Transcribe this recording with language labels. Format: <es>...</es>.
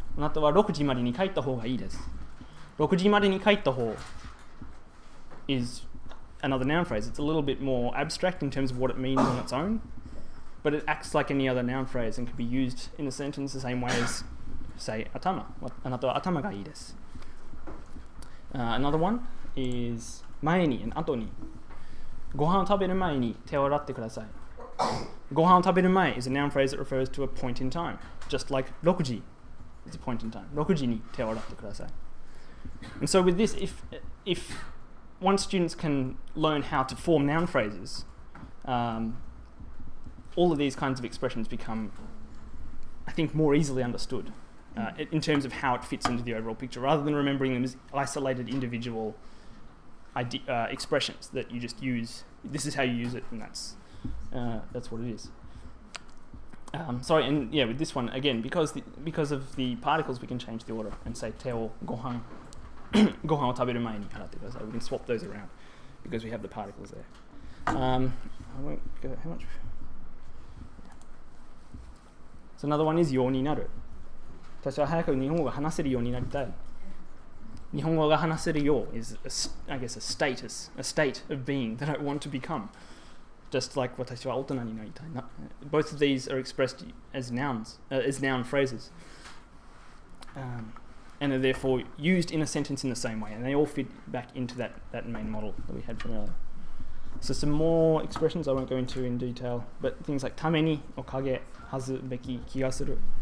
<ja>あなたは6時までに帰った方がいいです. 6時までに帰った方</ja> <en>is another noun phrase. It's a little bit more abstract in terms of what it means on its own, but it acts like any other noun phrase and can be used in a sentence the same way as, say, 頭.</en> <ja>あなたは頭がいいです.</ja> <en>Another one is 前に and 後に.</en> <ja>ご飯を食べる前に手を洗ってください. ご飯を食べる前</ja> <en>is a noun phrase that refers to a point in time, just like 6時 is a point in time.</en> <ja>6時に手を洗ってください.</ja> <en>And so with this, if once students can learn how to form noun phrases, all of these kinds of expressions become, I think, more easily understood in terms of how it fits into the overall picture, rather than remembering them as isolated individual expressions that you just use. This is how you use it, and that's what it is. Sorry, and yeah, with this one again, because of the particles, we can change the order and say</en> <ja>te o gohan gohan o taberu mai ni harate kudasai.</ja> <en>We can swap those around because we have the particles there. I won't go how much. So another one is</en> <ja>yo ni naru. 私は早く日本語が話せるようになりたい。日本語が話せるよ</ja> <en>is, I guess, a state of being that I want to become. Just like</en> <ja>私は大人になりたい。</ja> <en>Both of these are expressed as nouns, as noun phrases. And are therefore used in a sentence in the same way. And they all fit back into that main model that we had from earlier. So some more expressions I won't go into in detail, but things like tameni, okage, hazu, beki, kigasuru.</en>